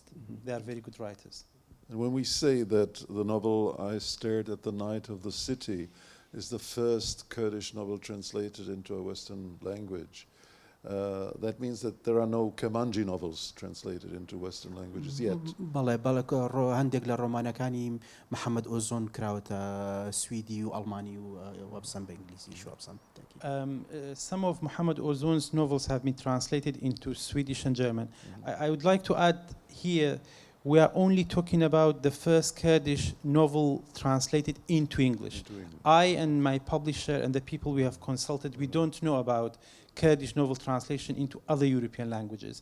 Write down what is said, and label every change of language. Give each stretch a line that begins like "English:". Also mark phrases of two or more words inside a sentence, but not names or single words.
English: They are very good writers. And when we say that the novel I Stared at the Night of the City is the first Kurdish novel translated into a Western language, that means that there are no Kermanji novels translated into Western languages yet.
Central Kurdish: هەندێک لە ڕۆمانەکانی محەممەد ئۆزۆن کراوەتە سویدی و ئەڵمانی و وەبزان بە ئینگلیزیش وەبزان.
English: Some of Muhammad Ozon's novels have been translated into Swedish and German. I would like to add here, we are only talking about the first Kurdish novel translated into English. I and my publisher and the people we have consulted, we don't know about Kurdish novel translation into other European languages.